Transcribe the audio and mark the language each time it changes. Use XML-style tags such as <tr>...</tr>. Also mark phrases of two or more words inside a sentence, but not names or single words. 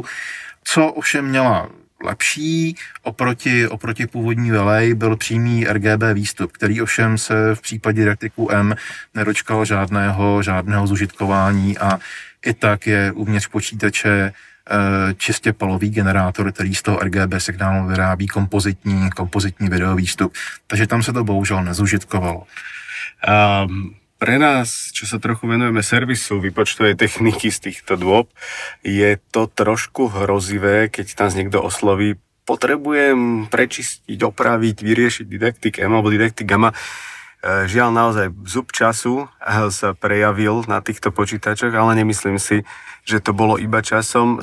<cs>Co ovšem měla lepší oproti původní ULA byl přímý RGB výstup, který ovšem se v případě Didacticu M nedočkal žádného zužitkování a i tak je uvnitř počítače čistě palový generátor, který z toho RGB signálu vyrábí kompozitní videovýstup. Takže tam se to bohužel nezužitkovalo.</cs> <sk>Pre nás, čo sa trochu venujeme servisu výpočtovej techniky z týchto dôb, je to trošku hrozivé, keď nás niekto osloví potrebujem prečistiť, opraviť, vyriešiť didaktik M alebo didaktik gamma. Žiaľ, naozaj zub času sa prejavil na týchto počítačoch, ale nemyslím si, že to bolo iba časom.</sk>